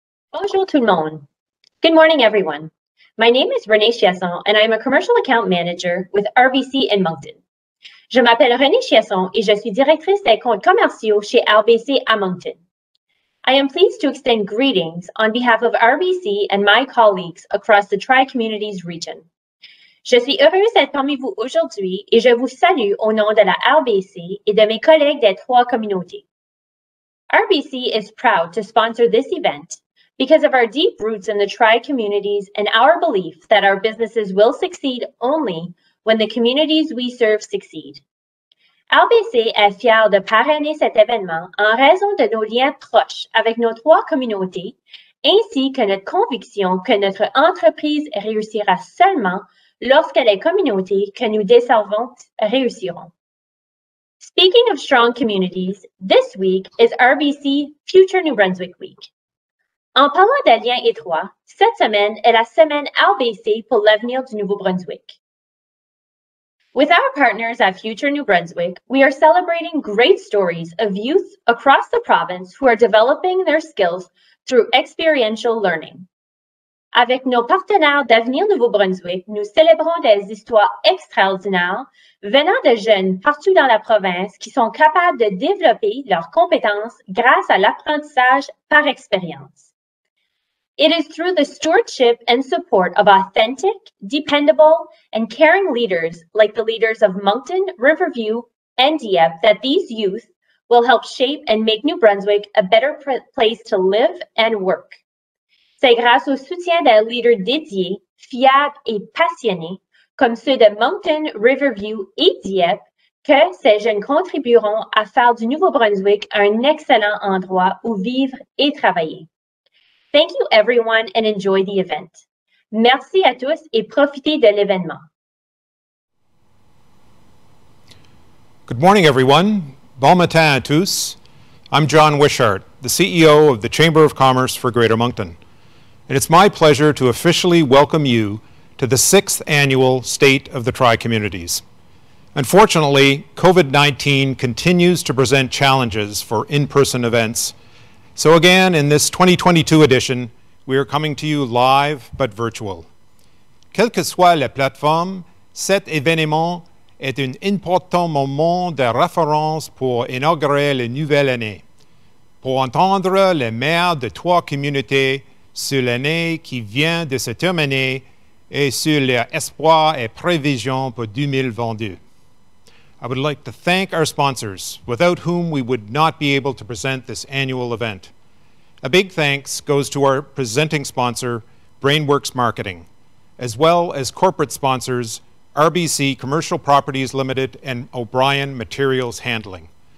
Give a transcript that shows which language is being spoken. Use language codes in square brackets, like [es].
[fr] Bonjour tout le monde. [en] Good morning, everyone. My name is Renée Chiasson, and I'm a Commercial Account Manager with RBC in Moncton. [fr] Je m'appelle Renée Chiasson et je suis directrice des comptes commerciaux chez RBC à Moncton. [en] I am pleased to extend greetings on behalf of RBC and my colleagues across the Tri-Communities region. [fr] Je suis heureuse d'être parmi vous aujourd'hui et je vous salue au nom de la RBC et de mes collègues des trois communautés. [en] RBC is proud to sponsor this event because of our deep roots in the Tri-Communities and our belief that our businesses will succeed only when the communities we serve succeed. [fr] RBC est fier de parrainer cet événement en raison de nos liens proches avec nos trois communautés, ainsi que notre conviction que notre entreprise réussira seulement lorsque les communautés que nous desservons réussiront. [en] Speaking of strong communities, this week is RBC Future New Brunswick Week. [fr] En parlant de liens étroits, cette semaine est la semaine RBC pour l'avenir du Nouveau-Brunswick. [en] With our partners at Future New Brunswick, we are celebrating great stories of youth across the province who are developing their skills through experiential learning. [fr] Avec nos partenaires d'Avenir Nouveau-Brunswick, nous célébrons des histoires extraordinaires venant de jeunes partout dans la province qui sont capables de développer leurs compétences grâce à l'apprentissage par expérience. [en] It is through the stewardship and support of authentic, dependable, and caring leaders like the leaders of Moncton, Riverview, and Dieppe that these youth will help shape and make New Brunswick a better place to live and work. [fr] C'est grâce au soutien d'un leader dédié, fiable et passionné, comme ceux de Moncton, Riverview et Dieppe, que ces jeunes contribueront à faire du Nouveau-Brunswick un excellent endroit où vivre et travailler. [en] Thank you, everyone, and enjoy the event. [fr] Merci à tous et profitez de l'événement. [en] Good morning, everyone. [fr] Bon matin à tous. [en] I'm John Wishart, the CEO of the Chamber of Commerce for Greater Moncton. and it's my pleasure to officially welcome you to the 6th annual State of the Tri-Communities. Unfortunately, COVID-19 continues to present challenges for in-person events. So again, in this 2022 edition, we are coming to you live but virtual. [fr] Quelle que soit la plateforme, cet événement est un important moment de référence pour inaugurer la nouvelle année, pour entendre les maires de trois communautés sur l'année qui vient de se terminer et sur leurs espoirs et prévisions pour 2022. [en] I would like to thank our sponsors, without whom we would not be able to present this annual event. A big thanks goes to our presenting sponsor, Brainworks Marketing, as well as corporate sponsors, RBC Commercial Properties Limited and O'Brien Materials Handling.